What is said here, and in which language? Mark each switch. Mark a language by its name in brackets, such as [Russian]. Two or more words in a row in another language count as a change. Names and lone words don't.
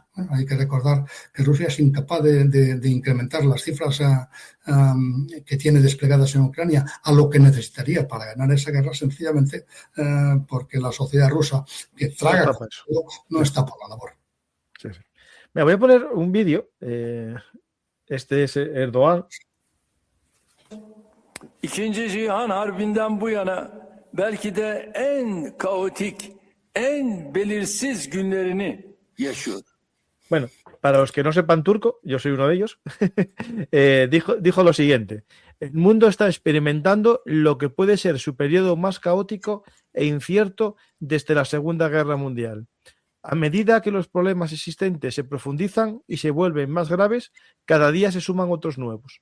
[Spanish] Hay que recordar que Rusia es incapaz de incrementar las cifras que tiene desplegadas en Ucrania a lo que necesitaría para ganar esa guerra, sencillamente porque la sociedad rusa, que traga con todo, no está por la labor. Sí, sí. Me voy a poner un vídeo. Este es Erdoğan. [Turkish] İkinci Cihan Harbi'nden bu yana belki de en kaotik, en belirsiz günlerini yaşıyor. [Spanish] Bueno, para los que no sepan turco, yo soy uno de ellos, dijo lo siguiente: el mundo está experimentando lo que puede ser su periodo más caótico e incierto desde la Segunda Guerra Mundial. A medida que los problemas existentes se profundizan y se vuelven más graves, cada día se suman otros nuevos.